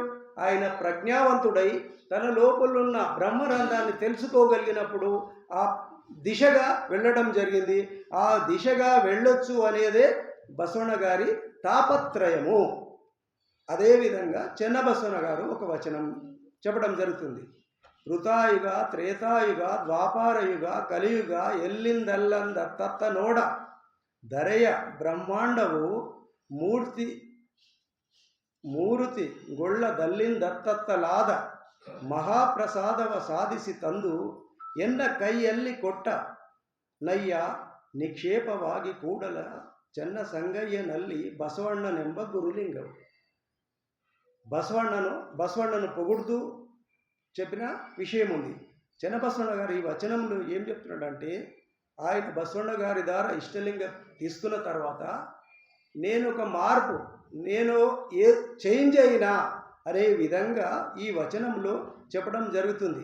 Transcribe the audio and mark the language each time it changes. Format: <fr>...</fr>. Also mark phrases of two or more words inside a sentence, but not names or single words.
<te>ఆయన ప్రజ్ఞావంతుడై తన లోపల ఉన్న బ్రహ్మరంధాన్ని తెలుసుకోగలిగినప్పుడు ఆ దిశగా వెళ్ళడం జరిగింది. ఆ దిశగా వెళ్ళొచ్చు అనేదే బసవಣ್ణ గారి తాపత్రయము. అదేవిధంగా చెన్నబసవಣ್ణ గారు ఒక వచనం చెప్పడం జరుగుతుంది.</te> <kn>ಕೃತಾಯುಗ ತ್ರೇತಾಯುಗ ದ್ವಾಪಾರಯುಗ ಕಲಿಯುಗ ಎಲ್ಲಿಂದಲ್ಲಂದ ತತ್ತ ನೋಡ ಧರೆಯ ಬ್ರಹ್ಮಾಂಡವು ಮೂರುತಿ ಗೊಳ್ಳದಲ್ಲಿಂದತ್ತಲಾದ ಮಹಾಪ್ರಸಾದವ ಸಾಧಿಸಿ ತಂದು ಎನ್ನ ಕೈಯಲ್ಲಿ ಕೊಟ್ಟ ನಯ್ಯ ನಿಕ್ಷೇಪವಾಗಿ ಕೂಡಲ ಚೆನ್ನ ಸಂಗಯ್ಯನಲ್ಲಿ ಬಸವಣ್ಣನೆಂಬ ಗುರುಲಿಂಗವು.</kn> <te>బసవಣ್ಣను పొగుడుతూ చెప్పిన విషయం ఉంది. చెన్నబసవಣ್ణ గారు ఈ వచనంలో ఏం చెప్తున్నాడంటే, ఆయన బసవಣ್ణ గారి ద్వారా ఇష్టలింగం తీసుకున్న తర్వాత నేను ఒక మార్పు, నేను చేంజ్ అయినా అనే విధంగా ఈ వచనంలో చెప్పడం జరుగుతుంది.</te>